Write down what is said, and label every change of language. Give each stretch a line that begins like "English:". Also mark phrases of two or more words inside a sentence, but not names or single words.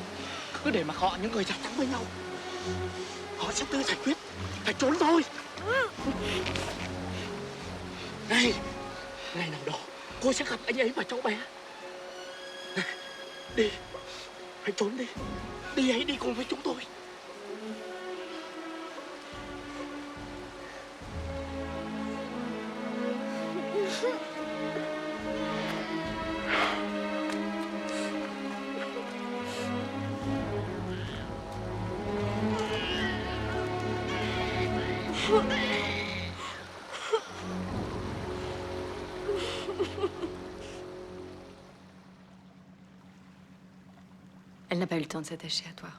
Vietnamese: Cứ để mặc họ những người da trắng với nhau. Họ sẽ tự giải quyết, phải trốn thôi. Này, ngày nào đó cô sẽ gặp anh ấy và cháu bé. Đi, hãy trốn đi. Đi, hãy đi cùng với chúng tôi.
French: Elle n'a pas eu le temps de s'attacher à toi.